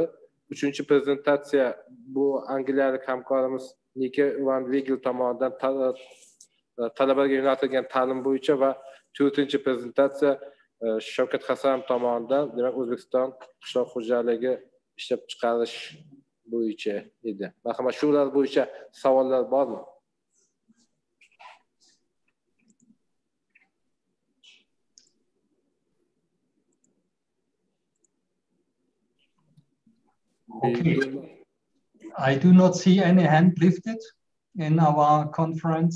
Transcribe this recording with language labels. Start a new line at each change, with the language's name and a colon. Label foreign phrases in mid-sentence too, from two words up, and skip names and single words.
Uzbek: Uchinchi prezentatsiya bu angliyalik hamkorimiz Nike Van Vigel tomonidan talabalarga yo'naltirilgan ta'lim bo'yicha va 4-chi prezentatsiya Shavkat Hasanov tomonidan, demak O'zbekiston qishloq xo'jaligi ishlab chiqarish bo'yicha edi. Marhamat, shular bo'yicha savollar bormi?
English: Okay. I do not see any hand lifted in our conference.